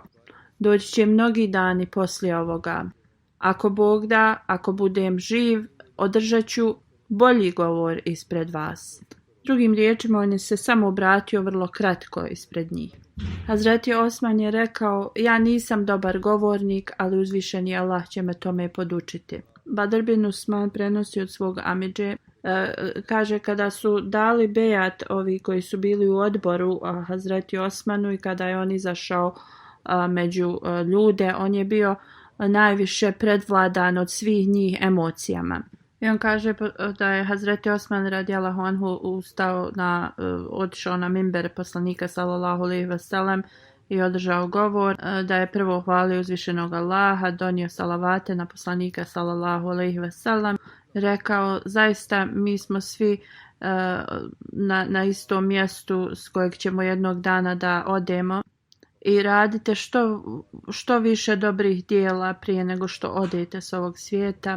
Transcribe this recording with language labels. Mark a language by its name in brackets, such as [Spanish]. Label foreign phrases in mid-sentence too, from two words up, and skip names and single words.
[Bosnian] Doći će mnogi dani poslije ovoga. Ako Bog da, ako budem živ, održat ću bolji govor ispred vas. Drugim riječima, on je se samo obratio vrlo kratko ispred njih. Hazreti Osman je rekao: ja nisam dobar govornik, ali uzvišeni Allah će me tome podučiti. Badr bin Usman prenosi od svog amidže, kaže kada su dali bejat ovi koji su bili u odboru Hazreti Osmanu i kada je on izašao među ljude, on je bio najviše predvladan od svih njih emocijama. I on kaže da je Hazreti Osman [Arabic] رضي الله عنه [Bosnian] otišao na mimber poslanika [Arabic] صلى الله عليه وسلم [Bosnian] i održao govor, da je prvo hvalio uzvišenog Allaha, donio salavate na poslanika [Arabic] صلى الله عليه وسلم, [Bosnian] rekao zaista mi smo svi na istom mjestu s kojeg ćemo jednog dana da odemo i radite što više dobrih dijela prije nego što odete s ovog svijeta.